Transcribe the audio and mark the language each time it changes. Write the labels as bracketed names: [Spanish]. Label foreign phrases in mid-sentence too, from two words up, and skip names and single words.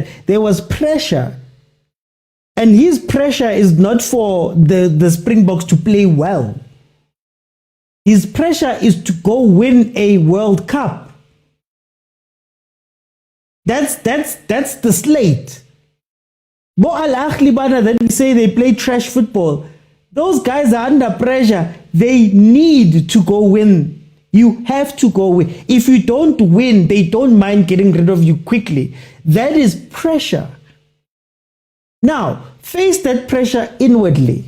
[English] There was pressure. And his pressure is not for the Springboks to play well. His pressure is to go win a World Cup. That's the slate. Bo Ahly bana that we say they play trash football. Those guys are under pressure. They need to go win. You have to go win. If you don't win, they don't mind getting rid of you quickly. That is pressure. Now, face that pressure inwardly.